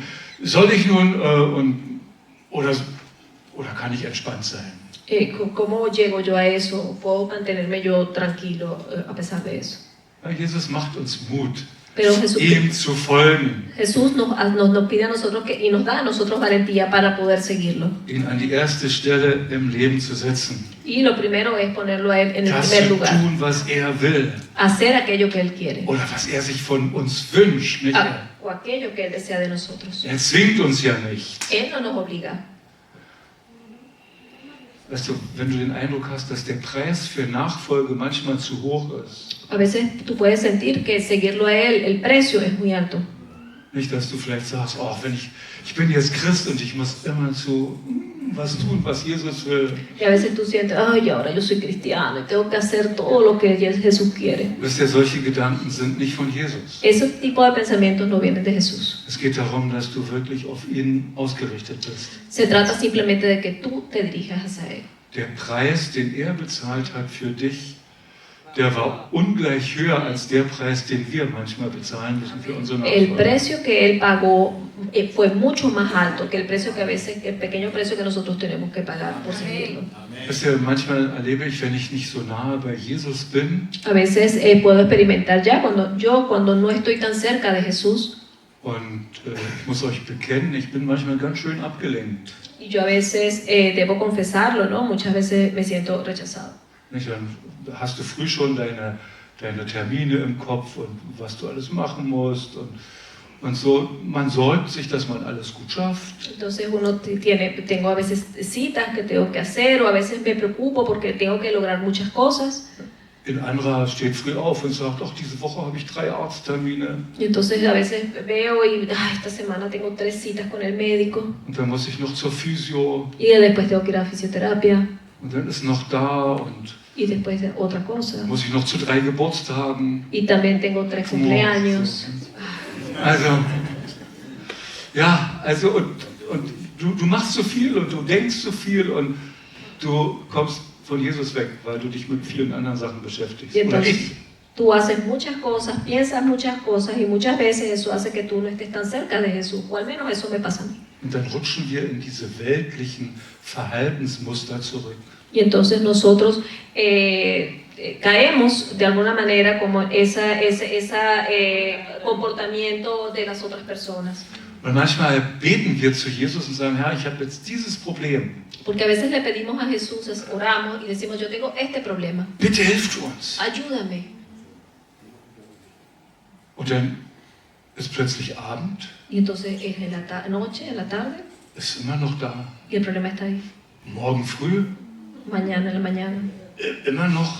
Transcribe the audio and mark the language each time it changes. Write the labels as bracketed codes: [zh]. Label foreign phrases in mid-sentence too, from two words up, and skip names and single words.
[de] Soll ich nun, oder kann ich entspannt sein? [es] ¿Cómo llego yo a eso? ¿Puedo mantenerme yo tranquilo a pesar de eso? [de] Ja, Jesus macht uns Mut, [es] Pero Jesús, [de] ihm zu folgen. [es] Jesús nos pide a nosotros y nos da a nosotros valentía para poder seguirlo. [de] Ihn an die erste Stelle im Leben zu setzen. [es] Y lo primero es ponerlo a él en el [de] Das [es] primer [de] zu [es] lugar. [de] tun, was er will. [es] Hacer aquello que él quiere. [de] Oder was er sich von uns wünscht. Nicht? [es] O aquello que él desea de nosotros. [de] Er zwingt uns ja nicht. [es] Él no nos obliga. [de] Weißt du, wenn du den Eindruck hast, dass der Preis für Nachfolge manchmal zu hoch ist. [es] A veces tú puedes sentir que seguirlo a él, el precio es muy alto. [de] Nicht, dass du vielleicht sagst, wenn ich bin jetzt Christ und ich muss immer zu was tun, was Jesus will. [es] Y a veces tú sientes, ahora yo soy cristiano y tengo que hacer todo lo que Jesús quiere. [de] Wisst ihr, solche Gedanken sind nicht von Jesus. [es] Ese tipo de pensamientos no vienen de Jesús. [de] Es geht darum, dass du wirklich auf ihn ausgerichtet bist. [es] Se trata simplemente de que tú te dirijas hacia él. [de] Der Preis, den er bezahlt hat für dich, der war ungleich höher als der Preis, den wir manchmal bezahlen müssen für unsere [es] El [de] Nachfolge. [es] precio que él pagó fue mucho más alto que el precio que a veces, el pequeño precio que nosotros tenemos que pagar por seguirlo. [de] Wisst ihr, manchmal erlebe ich, wenn ich nicht so nahe bei Jesus bin [es] A veces puedo experimentar ya cuando no estoy tan cerca de Jesús [de] und ich muss euch bekennen, ich bin manchmal ganz schön abgelenkt. [es] y yo a veces debo confesarlo, ¿no? Muchas veces me siento rechazado. [de] Nicht? Dann hast du früh schon deine Termine im Kopf und was du alles machen musst und so. Man sorgt sich, dass man alles gut schafft. [es] Entonces tengo a veces citas que tengo que hacer o a veces me preocupo porque tengo que lograr muchas cosas. [de] Ein anderer steht früh auf und sagt, diese Woche habe ich 3 Arzttermine. [es] Y entonces a veces veo y esta semana tengo 3 citas con el médico. [de] Und dann muss ich noch zur Physio. [es] Y después tengo que ir a fisioterapia. [de] Und dann ist noch da und [es] Y después otra cosa. [de] muss ich noch zu 3 Geburtstagen. [es] Y también tengo 3 cumpleaños. [de] Also und du machst so viel und du denkst so viel und du kommst von Jesus weg, weil du dich mit vielen anderen Sachen beschäftigst. [es] Y [de] Oder [es] entonces [de] ich. [es] tú haces muchas cosas, piensas muchas cosas y muchas veces eso hace que tú no estés tan cerca de Jesús. O al menos eso me pasa a mí. [de] Und dann rutschen wir in diese weltlichen Verhaltensmuster zurück. [es] Y entonces nosotros caemos de alguna manera como ese comportamiento de las otras personas. [de] Und manchmal beten wir zu Jesus und sagen, Herr, ich habe jetzt dieses Problem. [es] Porque a veces le pedimos a Jesús, oramos y decimos, yo tengo este problema. [de] Bitte hilf du uns. [es] Ayúdame. [de] Und dann ist plötzlich Abend, [es] Y entonces es en la noche, en la tarde, [de] ist immer noch da. [es] y el problema está ahí. [de] Morgen früh, [es] Mañana en la mañana, [de] immer noch.